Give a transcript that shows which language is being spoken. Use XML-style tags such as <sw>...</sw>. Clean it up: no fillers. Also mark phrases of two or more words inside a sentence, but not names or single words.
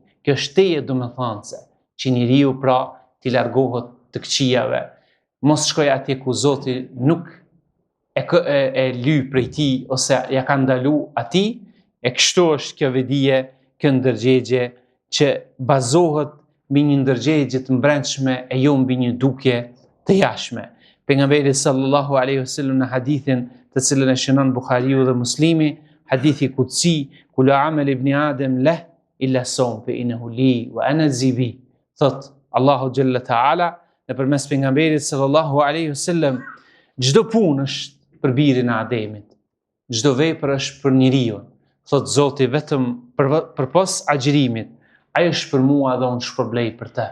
<sq>Kjo është teje domethënëse, që njeriu pra t'i largohet të këqijave, mos shkoj atje ku Zoti nuk e ly prej tij ose ja ka ndalu atij, e kështu është kjo vedije, kjo ndërgjegje që bazohet mbi një ndërgjegje të mbrëmshme e jo mbi një dukje të jashtme. Pejgamberi</sq> <ar>صلى الله عليه وسلم</ar> <sq>në hadithin të cilën e shënon Buhariu dhe Muslimi, hadithi kutsi,</sq> <ar>كل عمل ابن آدم له إلا صوم فإنه لي وأنا أجزي به.</ar> <sq>Thot Allahu xhalla taala nëpërmes pejgamberit</sq> <ar>صلى الله عليه وسلم,</ar> <sq>çdo punë është për birin e Ademit, çdo vepër është për njeriu. Thot Zoti vetëm përpos agjërimit, ai është për mua dhe unë shpërblej për të.</sq>